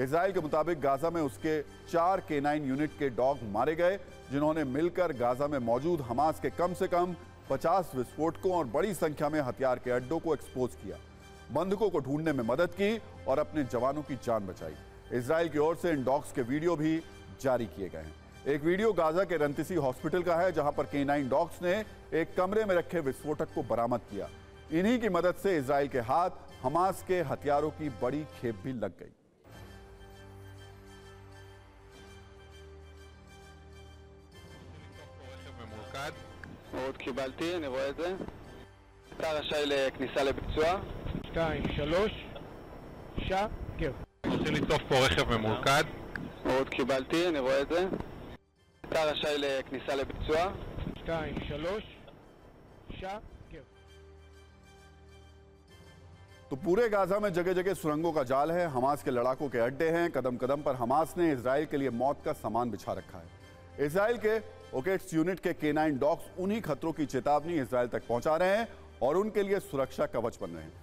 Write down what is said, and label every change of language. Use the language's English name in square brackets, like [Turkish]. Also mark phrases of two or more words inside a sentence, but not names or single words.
[Hindi] इजराइल के मुताबिक गाजा में उसके 4 K9 यूनिट के डॉग मारे गए, जिन्होंने मिलकर गाजा में मौजूद हमास के कम से कम 50 विस्फोटकों और बड़ी संख्या में हथियार के अड्डों को एक्सपोज किया, बंधकों को ढूंढने में मदद की और अपने जवानों की जान बचाई। इजराइल की ओर से इन डॉग्स के वीडियो भी जारी किए गए हैं। एक वीडियो गाजा के रंतिसी हॉस्पिटल का है जहां पर K9 डॉग्स ने एक कमरे में रखे विस्फोटक को बरामद किया। इन्हीं की मदद से इजराइल के हाथ हमास के हथियारों की बड़ी खेप भी लग गई। [Hebrew] עוד קיבלתי, אני רואה את זה. אתה רשאי לכניסה לביצוע. 2, 3, שקר. רוצים לתקוף פה רכב ממולכד. עוד קיבלתי, אני רואה את זה. אתה רשאי לכניסה לביצוע. 2, 3, שקר. [Hindi] तो पूरे गाजा में जगह जगह सुरंगों का जाल है, हमास के लड़ाकों के अड्डे हैं। कदम कदम पर हमास ने इजराइल के लिए मौत का सामान बिछा रखा है। इजराइल के ओकेट्स यूनिट के K9 डॉग्स उन्हीं खतरों की चेतावनी इजराइल तक पहुंचा रहे हैं और उनके लिए सुरक्षा कवच बन रहे हैं।